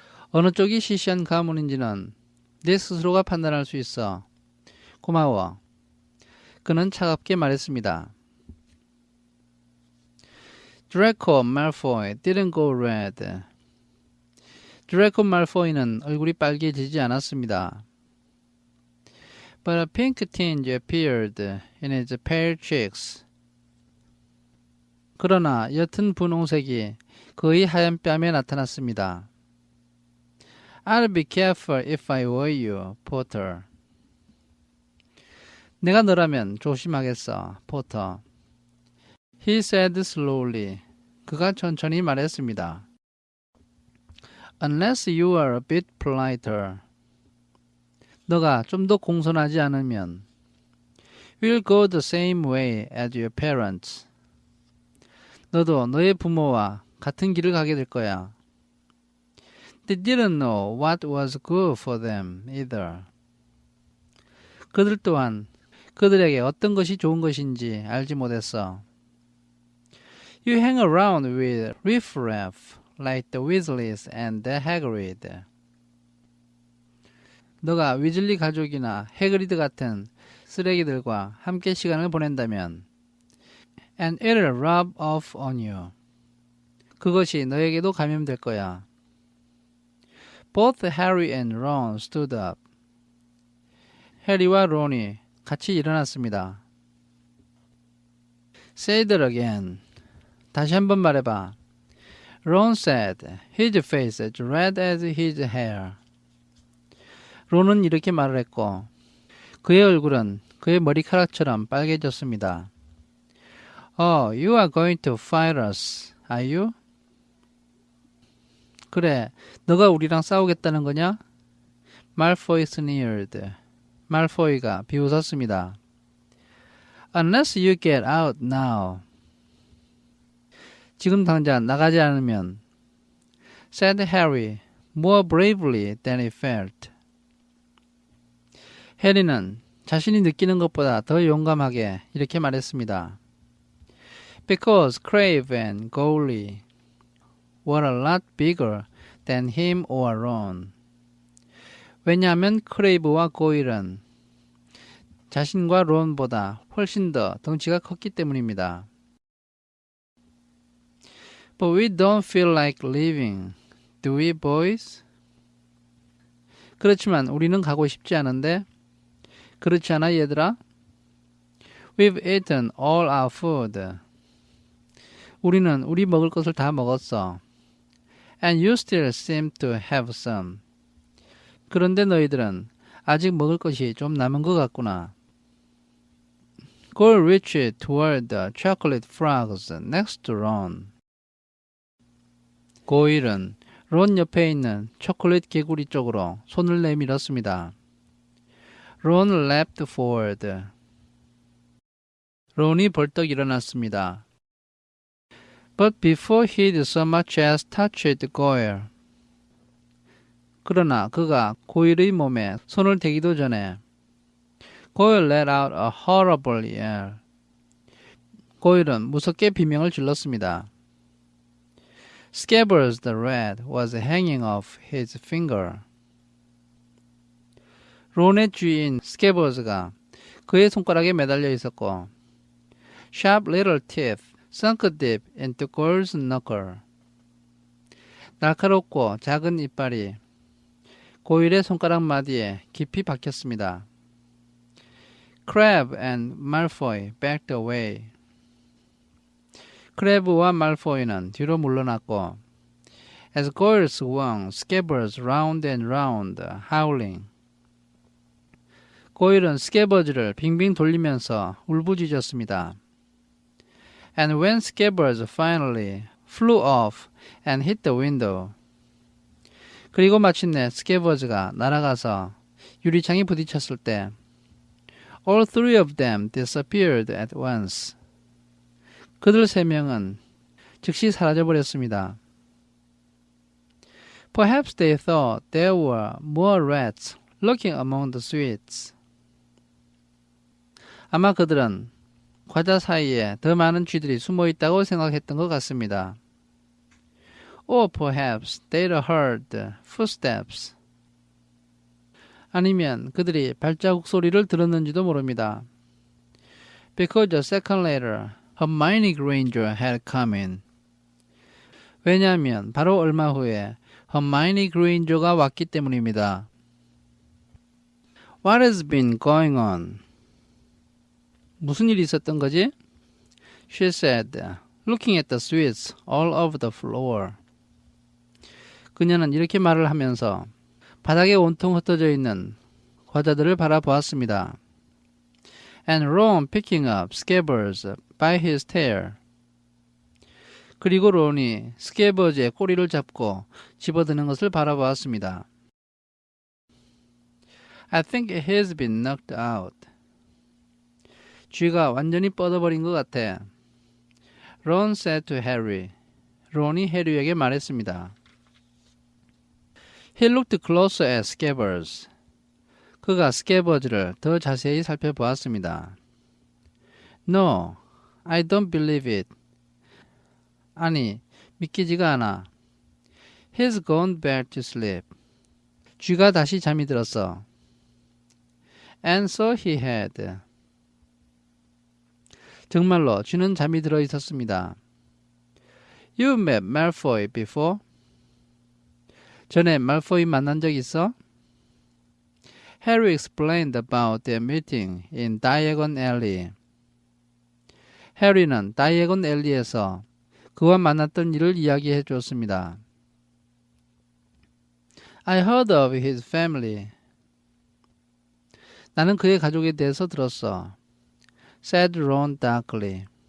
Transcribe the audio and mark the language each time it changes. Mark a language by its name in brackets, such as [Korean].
[Korean] 어느 쪽이 시시한 가문인지는 네 스스로가 판단할 수 있어. 고마워. 그는 차갑게 말했습니다. [English] Draco Malfoy didn't go red. [Korean] 드래코 말포이는 얼굴이 빨개지지 않았습니다. [English] But a pink tinge appeared in his pale cheeks. [Korean] 그러나 옅은 분홍색이 그의 하얀 뺨에 나타났습니다. [English] I'll be careful if I were you, Potter. [Korean] 내가 너라면 조심하겠어, 포터. [English] He said slowly. [Korean] 그가 천천히 말했습니다. [English] Unless you are a bit politer. [Korean] 너가 좀 더 공손하지 않으면 [English] We'll go the same way as your parents. [Korean] 너도 너의 부모와 같은 길을 가게 될 거야. [English] They didn't know what was good for them either. [Korean] 그들 또한 그들에게 어떤 것이 좋은 것인지 알지 못했어. [English] You hang around with riffraff like the Weasleys and the Hagrid. [Korean] 너가 위즐리 가족이나 해그리드 같은 쓰레기들과 함께 시간을 보낸다면 [English] And it'll rub off on you. [Korean] 그것이 너에게도 감염될 거야. [English] Both Harry and Ron stood up. [Korean] 해리와 론이 같이 일어났습니다. [English] Say that again. [Korean] 다시 한번 말해봐. [English] Ron said, his face as red as his hair. [Korean] 론은 이렇게 말을 했고 그의 얼굴은 그의 머리카락처럼 빨개졌습니다. [English] Oh, you are going to fight us, are you? [Korean] 그래, 너가 우리랑 싸우겠다는 거냐? [English] Malfoy sneered. [Korean] 말포이가 비웃었습니다. [English] Unless you get out now. [Korean] 지금 당장 나가지 않으면 [English] said Harry more bravely than he felt. [Korean] 해리는 자신이 느끼는 것보다 더 용감하게 이렇게 말했습니다. [English] Because Crabbe and Goyle were a lot bigger than him or Ron. [Korean] 왜냐하면 크레이브와 고일은 자신과 론보다 훨씬 더 덩치가 컸기 때문입니다. [English] But we don't feel like leaving, do we, boys? [Korean] 그렇지만 우리는 가고 싶지 않은데 그렇지 않아, 얘들아? [English] We've eaten all our food. [Korean] 우리는 우리 먹을 것을 다 먹었어. [English] And you still seem to have some. [Korean] 그런데 너희들은 아직 먹을 것이 좀 남은 것 같구나. [English] Goyle reached toward the chocolate frogs next to Ron. [Korean] 고일은 론 옆에 있는 초콜릿 개구리 쪽으로 손을 내밀었습니다. [English] Ron leapt forward. [Korean] 론이 벌떡 일어났습니다. [English] But before he'd so much as touched Goyle. [Korean] 그러나 그가 고일의 몸에 손을 대기도 전에 [English] Goyle let out a horrible yell. [Korean] 고일은 무섭게 비명을 질렀습니다. [English] Scabbers the rat was hanging off his finger. [Korean] 론의 주인 스캐버즈가 그의 손가락에 매달려 있었고 [English] Sharp little teeth sunk deep into Goyle's knuckle. [Korean] 날카롭고 작은 이빨이 고일의 손가락 마디에 깊이 박혔습니다. [English] Crabbe and Malfoy backed away. [Korean] 크래브와 말포이는 뒤로 물러났고 [English] As Goyle swung Scabbers round and round, howling. [Korean] 고일은 스캐버즈를 빙빙 돌리면서 울부짖었습니다. [English] And when Scabbers finally flew off and hit the window. [Korean] 그리고 마침내 스캐버즈가 날아가서 유리창에 부딪혔을 때 [English] All three of them disappeared at once. [Korean] 그들 세 명은 즉시 사라져버렸습니다. [English] Perhaps they thought there were more rats lurking among the sweets. [Korean] 아마 그들은 과자 사이에 더 많은 쥐들이 숨어 있다고 생각했던 것 같습니다. [English] Or perhaps they'd heard footsteps. [Korean] 아니면 그들이 발자국 소리를 들었는지도 모릅니다. [English] Because a second later, Hermione Granger had come in. [Korean] 왜냐하면 바로 얼마 후에 Hermione Granger가 왔기 때문입니다. [English] What has been going on? [Korean] 무슨 일이 있었던 거지? [English] She said, looking at the sweets all over the floor. [Korean] 그녀는 이렇게 말을 하면서 바닥에 온통 흩어져 있는 과자들을 바라보았습니다. [English] And Ron picking up Scabbers by his tail. [Korean] 그리고 론이 스캐버즈의 꼬리를 잡고 집어드는 것을 바라보았습니다. [English] I think he has been knocked out. [Korean] 쥐가 완전히 뻗어버린 것 같아. [English] Ron said to Harry. [Korean] 론이 해리에게 말했습니다. [English] He looked closer at Scabbers. [Korean] 그가 스캐버즈를 더 자세히 살펴보았습니다. [English] No, I don't believe it. [Korean] 아니, 믿기지가 않아. [English] He's gone back to sleep. [Korean] 쥐가 다시 잠이 들었어. [English] And so he had. [Korean] 정말로 쥐는 잠이 들어 있었습니다. [English] You met Malfoy before? [Korean] 전에 말포이 만난 적 있어? [English] Harry explained about their meeting in Diagon Alley. [Korean] 해리는 다이애곤 앨리에서 그와 만났던 일을 이야기해 주었습니다. [English] I heard of his family. [Korean] 나는 그의 가족에 대해서 들었어. [English] said Ron darkly.